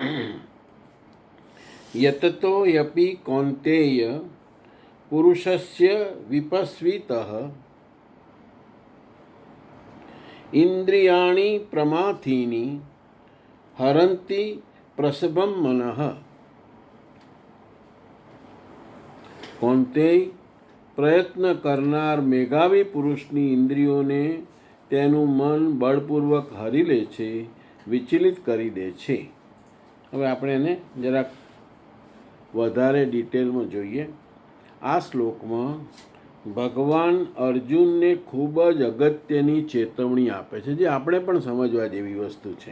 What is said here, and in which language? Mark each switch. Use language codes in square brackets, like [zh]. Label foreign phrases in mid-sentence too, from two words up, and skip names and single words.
[sa] यततो यपि कौन्तेय पुरुषस्य विपस्वितः इंद्रियाणि प्रमाथीनि हरन्ति प्रसभं मनः। [gu] કૌન્તેય, પ્રયત્ન કરનાર મેઘાવી પુરુષની ઇન્દ્રિયોને તેનું મન બળપૂર્વક હરી લે છે, વિચલિત કરી દે છે. હવે આપણે એને જરાક વધારે ડિટેલમાં જોઈએ. આ શ્લોકમાં ભગવાન અર્જુનને ખૂબ જ અગત્યની ચેતવણી આપે છે, જે આપણે પણ સમજવા જેવી વસ્તુ છે.